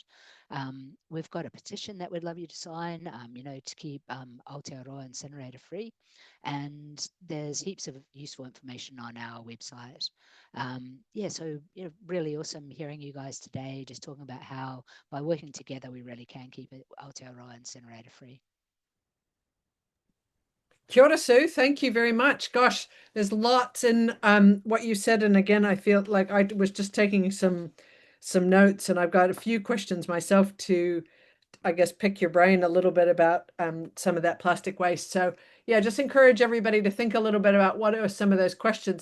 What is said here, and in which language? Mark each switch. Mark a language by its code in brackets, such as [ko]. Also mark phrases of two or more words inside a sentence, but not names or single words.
[en] We've got a petition that we'd love you to sign, you know, to keep Aotearoa incinerator free, and there's heaps of useful information on our website. Yeah, so, you know, really awesome hearing you guys today, just talking about how by working together we really can keep it Aotearoa incinerator free. [mi] Kia ora, [en] Sue. Thank you very much. Gosh, there's lots in what you said. And again, I feel like I was just taking some notes, and I've got a few questions myself to, I guess, pick your brain a little bit about some of that plastic waste. So yeah, just encourage everybody to think a little bit about what are some of those questions.